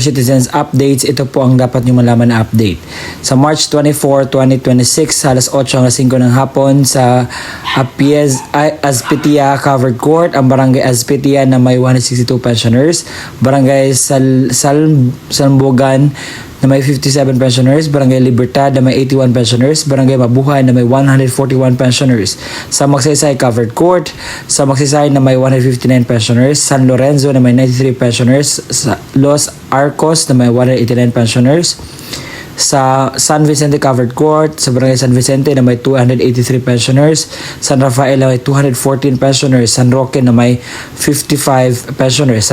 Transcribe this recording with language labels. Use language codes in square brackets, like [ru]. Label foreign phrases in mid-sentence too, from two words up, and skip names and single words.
[tl] Citizens Updates, ito po ang dapat nyo malaman na update. Sa March 24, 2026, alas 8 hanggang 5 ng hapon sa Azpitia Covered Court, ang Barangay Azpitia na may 162 pensioners, Barangay Salmbogan na may 57 pensioners, Barangay Libertad na may 81 pensioners, Barangay Mabuhay na may 141 pensioners. Sa Magsaysay Covered Court, sa Magsaysay na may 159 pensioners, San Lorenzo na may 93 pensioners, sa Los Arcos na may 189 pensioners, sa San Vicente Covered Court, sa Barangay San Vicente na may 283 pensioners, San Rafael na may 214 pensioners, San Roque na may 55 pensioners.